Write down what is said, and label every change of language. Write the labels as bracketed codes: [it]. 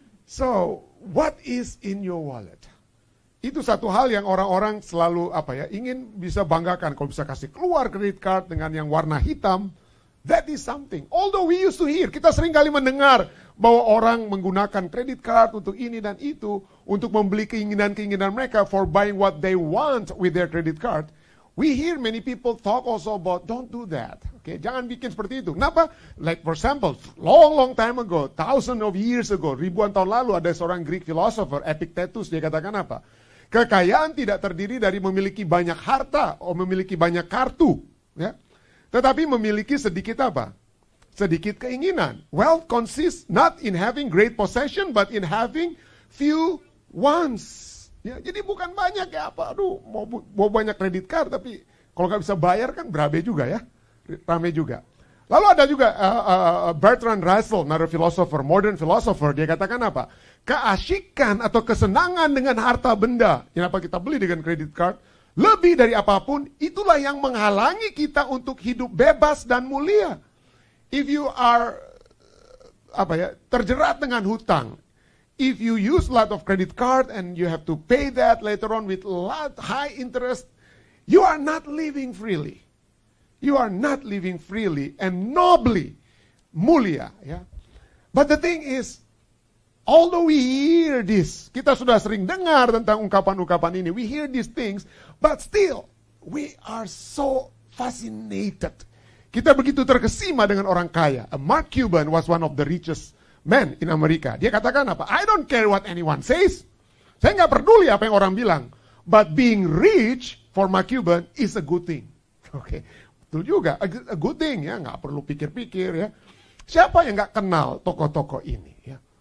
[en] So, what is in your wallet? [id] Itu satu hal yang orang-orang selalu ingin bisa banggakan. Kalau bisa kasih keluar credit card dengan yang warna hitam, [en] that is something. Although we used to hear, [id] kita sering kali mendengar bahwa orang menggunakan credit card untuk ini dan itu, untuk membeli keinginan-keinginan mereka [en] for buying what they want with their credit card. We hear many people talk also about don't do that. [id] Okay, jangan bikin seperti itu. Kenapa? [en] Like for example, long time ago, thousands of years ago, [id] ribuan tahun lalu ada seorang Greek philosopher, Epictetus, dia katakan apa? Kekayaan tidak terdiri dari memiliki banyak harta atau memiliki banyak kartu, ya. Tetapi memiliki sedikit apa? Sedikit keinginan. [en] Wealth consists not in having great possession, but in having few wants. [id] Ya, jadi bukan banyak ya mau banyak kredit card, tapi kalau nggak bisa bayar kan berabe juga ya, rame juga. Lalu ada juga Bertrand Russell, [en] another philosopher, modern philosopher, [id] dia katakan apa? Keasikan atau kesenangan dengan harta benda, yang apa kita beli dengan kredit card, lebih dari apapun, itulah yang menghalangi kita untuk hidup bebas dan mulia. [en] If you are [id] terjerat dengan hutang, [en] if you use a lot of credit card and you have to pay that later on with high interest, you are not living freely. You are not living freely and nobly, [id] mulia. [en] Ya. But the thing is, although we hear this, [id] kita sudah sering dengar tentang ungkapan-ungkapan ini, [en] we hear these things, but still, we are so fascinated. [id] Kita begitu terkesima dengan orang kaya. [en] Mark Cuban was one of the richest men in Amerika. [id] Dia katakan apa? [en] I don't care what anyone says. [id] Saya nggak peduli apa yang orang bilang. [en] But being rich for Mark Cuban is a good thing. [id] Oke, betul juga. [en] A good thing [id] ya, nggak perlu pikir-pikir ya. Siapa yang nggak kenal tokoh-tokoh ini ya?